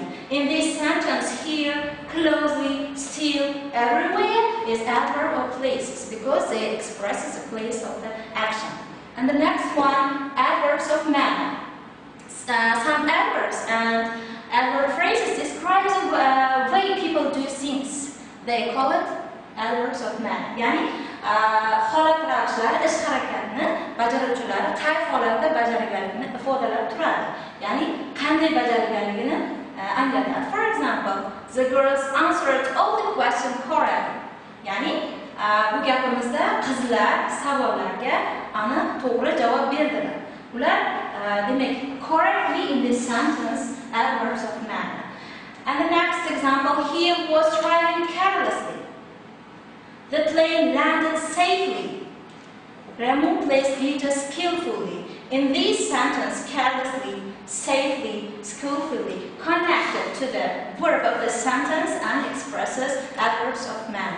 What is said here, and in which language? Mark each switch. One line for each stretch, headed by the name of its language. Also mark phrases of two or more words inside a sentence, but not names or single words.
English: In this sentence here, closely, still, everywhere is adverb of places because they expresses the place of the action. And the next one, adverbs of manner. Some adverbs and adverb phrases describe the way people do things. They call it adverbs of manner.
Uzbek: Yani holat ravishlar, ish harakatni bajaruvchilari qay holatda bajarganligini ifodalab turadi. Ya'ni qanday bajarganligini anglatadi.
English: For example, the girls answered all the questions correctly.
Uzbek: Ya'ni bu gapimizda qizlar savollarga aniq to'g'ri javob berdilar. Ular demak
English: correctly in this sentence adverbs of manner. And the next example, he was driving carelessly. The plane landed safely. Ramu placed glitter skillfully. In this sentence, carelessly, safely, skillfully, connected to the verb of the sentence and expresses adverbs of manner.